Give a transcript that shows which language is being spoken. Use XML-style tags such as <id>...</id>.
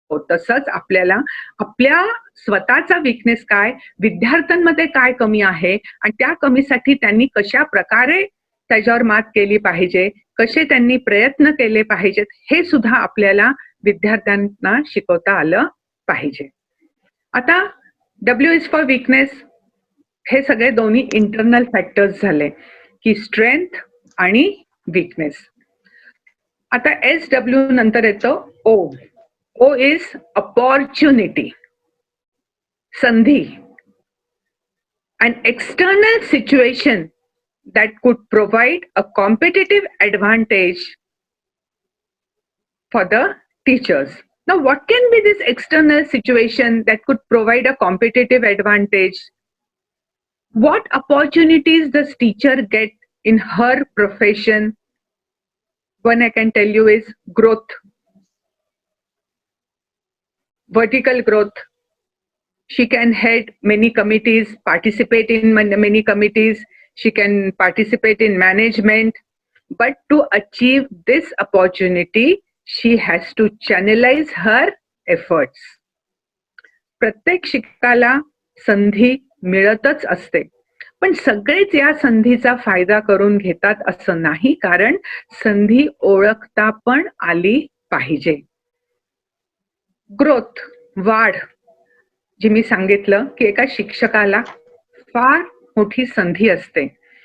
<mr>तसंच आपल्याला आपल्या स्वतःचा वीकनेस काय, विद्यार्थ्यांमध्ये काय कमी आहे, आणि त्या कमीसाठी त्यांनी कशा प्रकारे त्याच्यावर मात केली पाहिजे, कसे त्यांनी प्रयत्न केले पाहिजेत, हे सुद्धा आपल्याला विद्यार्थ्यांना शिकवता आलं पाहिजे. आता</mr> <en>W is for weakness,</en> <mr>हे सगळे दोन्ही इंटरनल फॅक्टर्स झाले की स्ट्रेंथ आणि वीकनेस. आता एस डब्ल्यू नंतर येतो ओ.</mr> <en>O is opportunity, sandhi, an external situation that could provide a competitive advantage for the teachers. Now, what can be this external situation that could provide a competitive advantage? What opportunities does teacher get in her profession? One I can tell you is growth. Vertical growth. She can head many committees, participate in many committees. She can participate in management. But to achieve this opportunity, she has to channelize her efforts.</en> <mr>प्रत्येक शिक्षकाला संधी मिळतच असते, पण सगळेच या संधीचा फायदा करून घेतात असं नाही, कारण संधी ओळखता पण आली पाहिजे. ग्रोथ, वाढ, जी मी सांगितलं की एका शिक्षकाला फार मोठी संधी असते.</mr>